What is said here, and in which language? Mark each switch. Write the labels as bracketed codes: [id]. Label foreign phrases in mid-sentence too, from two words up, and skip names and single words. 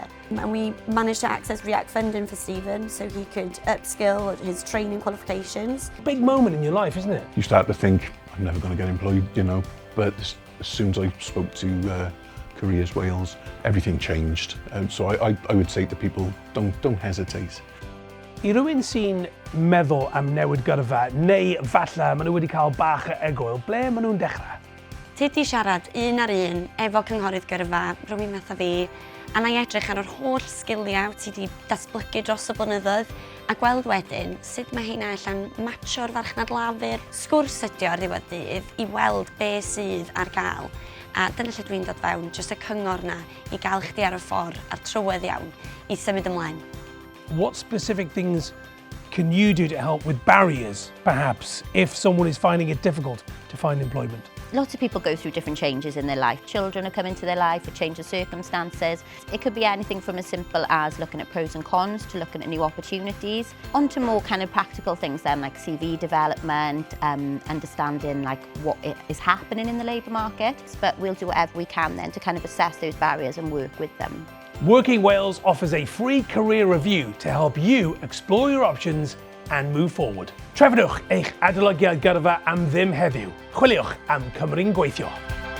[en] And we managed to access React funding for Stephen so he could upskill his training qualifications. Big moment in your life, isn't it? You start to think, I'm never going to get employed, you know, but as soon as I spoke to Careers Wales, everything changed. So I would say to people, don't hesitate. [cy] I rywun sy'n meddwl am newid gyrfa, neu falle maen nhw wedi cael bach o egwyl, ble maen nhw'n dechrau? Tydi siarad un ar un efo cynghorydd gyrfa, rhywun fatha fi, a na i edrych ar yr holl sgiliau ti wedi datblygu dros y blynyddoedd, a gweld wedyn sut mae hynna allan matcho'r farchnad lafur. Sgwrs ydi o ar ddiwedd dydd i weld be sydd ar gael. A dyna lle dwi'n dod fewn, jyst y cyngor na i gael chdi ar y ffordd a'r trywedd iawn i symud ymlaen. [en] What specific things can you do to help with barriers, perhaps, if someone is finding it difficult to find employment? Lots of people go through different changes in their life. Children are coming to their life, a change of circumstances. It could be anything from as simple as looking at pros and cons to looking at new opportunities, on to more kind of practical things then, like CV development, understanding like what is happening in the labour market. But we'll do whatever we can then to kind of assess those barriers and work with them. Working Wales offers a free career review to help you explore your options and move forward. [cy] Trefnwch eich adolygiad gyrfa am ddim heddiw. Chwiliwch am Cymru'n gweithio.